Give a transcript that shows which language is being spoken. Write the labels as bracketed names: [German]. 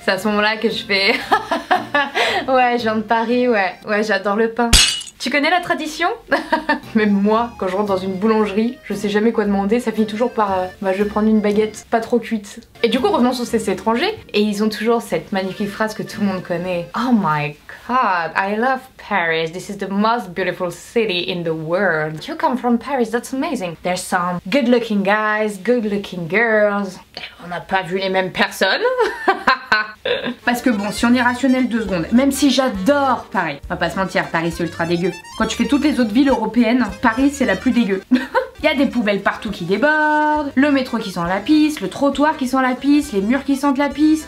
[French] C'est à ce moment-là que je fais ouais, je viens de Paris, ouais, j'adore le pain. Tu connais la tradition? Même moi, quand je rentre dans une boulangerie, je sais jamais quoi demander, ça finit toujours par bah, je vais prendre une baguette pas trop cuite. Et du coup, revenons sur ces étrangers, et ils ont toujours cette magnifique phrase que tout le monde connaît. [English] Oh my God, I love Paris. This is the most beautiful city in the world. You come from Paris, that's amazing. There's some good-looking guys, good-looking girls. [French] On n'a pas vu les mêmes personnes. Parce que bon, si on est rationnel 2 secondes, même si j'adore Paris, on va pas se mentir, Paris c'est ultra dégueu. Quand tu fais toutes les autres villes européennes, Paris c'est la plus dégueu. Il y a des poubelles partout qui débordent, le métro qui sent la pisse, le trottoir qui sent la pisse, les murs qui sentent la pisse.